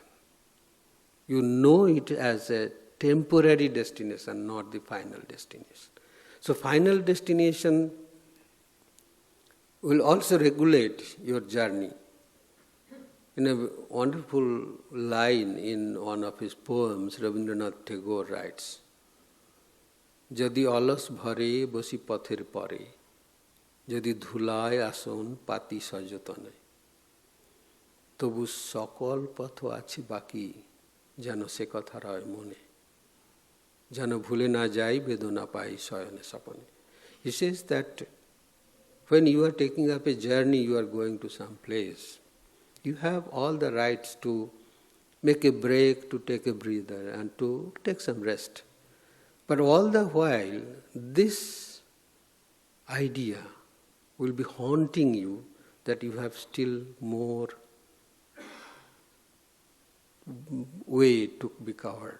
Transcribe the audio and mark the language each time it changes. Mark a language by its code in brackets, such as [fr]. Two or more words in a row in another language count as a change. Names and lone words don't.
[en] You know it as a temporary destination, not the final destination. So final destination will also regulate your journey. In a wonderful line in one of his poems, Rabindranath Tagore writes, [bn] "যদি আলস ভরে বসি পথের পারে, যদি ধুলায় আসন পাতি সযতনে, তবু সকল পথ আছে বাকি, যেন সে কথা রয় মনে, যেন ভুলে না যাই বেদনা পাই শয়নে স্বপনে." [en] He says that when you are taking up a journey, you are going to some place, you have all the rights to make a break, to take a breather, and to take some rest. But all the while, this idea will be haunting you that you have still more way to be covered.